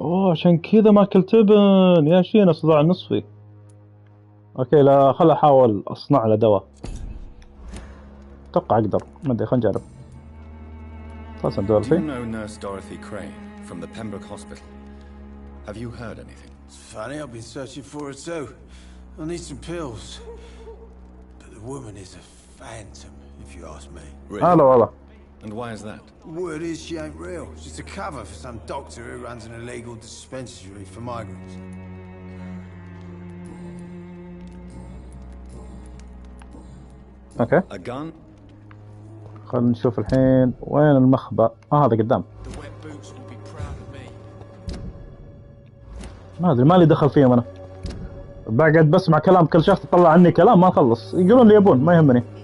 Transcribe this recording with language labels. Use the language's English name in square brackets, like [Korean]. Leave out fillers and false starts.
[Arabic] عشان كذا ماكل تبن يا شينا صداع نصفي. اوكي لا خل احاول اصنع له دواء. اتوقع اقدر ما ادري خلينا نجرب. [English] Do you know Nurse Dorothy Crane from the Pembroke Hospital? Have you heard anything? It's funny, I've been searching for her too. I need some pills. But the woman is a phantom, if you ask me. Really? [Arabic] هلا. [English] And why is that? Word is she ain't real. She's a cover for some doctor who runs an illegal dispensary for migrants. [Arabic] اوكي. [English] A gun? [Arabic] خلينا نشوف الحين وين المخبأ. هذا قدام. [English] The wet boots will be proud of me. [Arabic] ما ادري مالي دخل فيهم انا. بقعد بسمع كلام كل شخص يطلع عني كلام ما نخلص. يقولون اللي يبون ما يهمني.